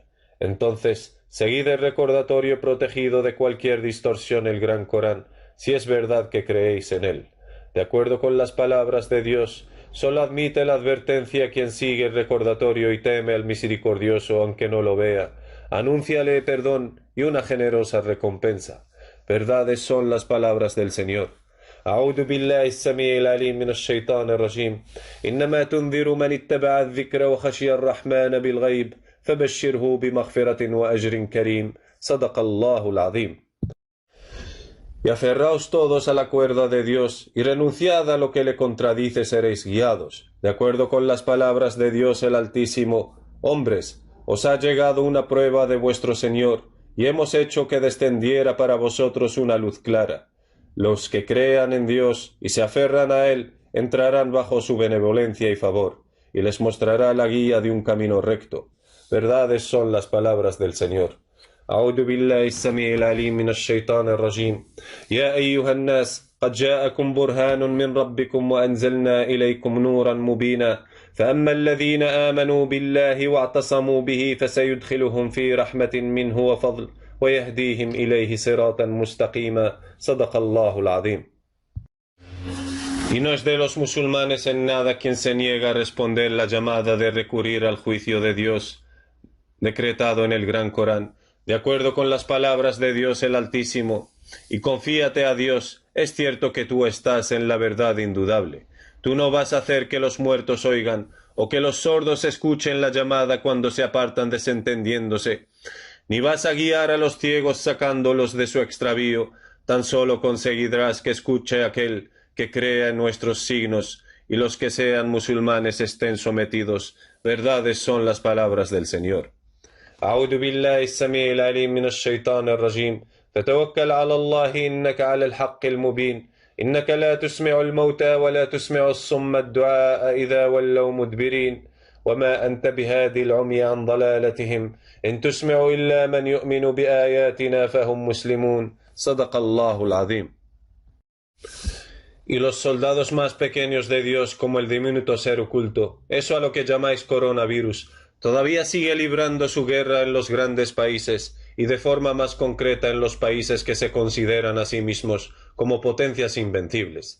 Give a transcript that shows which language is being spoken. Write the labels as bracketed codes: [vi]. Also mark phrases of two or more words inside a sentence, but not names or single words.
[es] Entonces, seguid el recordatorio protegido de cualquier distorsión el Gran Corán, si es verdad que creéis en él. De acuerdo con las palabras de Dios, solo admite la advertencia quien sigue el recordatorio y teme al misericordioso aunque no lo vea. Anúnciale perdón y una generosa recompensa. Verdades son las palabras del Señor. [ar] أعوذ بالله السميع العليم من الشيطان الرجيم إنما تنذر من اتبع الذكر وخشي الرحمن بالغيب فبشره بمغفرة وأجر كريم صدق الله العظيم. [es] Y aferraos todos a la cuerda de Dios, y renunciad a lo que le contradice seréis guiados. De acuerdo con las palabras de Dios el Altísimo, hombres, os ha llegado una prueba de vuestro Señor, y hemos hecho que descendiera para vosotros una luz clara. Los que crean en Dios y se aferran a Él, entrarán bajo su benevolencia y favor, y les mostrará la guía de un camino recto. Verdades son las palabras del Señor. [ar] أعوذ بالله السميع العليم من الشيطان الرجيم يا أيها الناس قد جاءكم برهان من ربكم وأنزلنا إليكم نورا مبينا فأما الذين آمنوا بالله واعتصموا به فسيدخلهم في رحمة منه وفضل ويهديهم إليه صراطا مستقيما صدق الله العظيم. [es] Y no es de los musulmanes en nada quien se niega a responder la llamada de recurrir al juicio de Dios decretado en el Gran Corán, de acuerdo con las palabras de Dios el Altísimo, y confíate a Dios, es cierto que tú estás en la verdad indudable. Tú no vas a hacer que los muertos oigan, o que los sordos escuchen la llamada cuando se apartan desentendiéndose, ni vas a guiar a los ciegos sacándolos de su extravío, tan solo conseguirás que escuche aquel que crea en nuestros signos, y los que sean musulmanes estén sometidos. Verdades son las palabras del Señor. [ar] أعوذ بالله السميع العليم من الشيطان الرجيم فتوكل على الله إنك على الحق المبين إنك لا تسمع الموتى ولا تسمع الصم الدعاء إذا ولوا مدبرين وما أنت بهادي العمي عن ضلالتهم إن تسمع إلا من يؤمن بآياتنا فهم مسلمون صدق الله العظيم. [es] Y los soldados más pequeños de Dios, como el diminuto ser oculto, eso a lo que llamáis coronavirus, todavía sigue librando su guerra en los grandes países y de forma más concreta en los países que se consideran a sí mismos como potencias invencibles.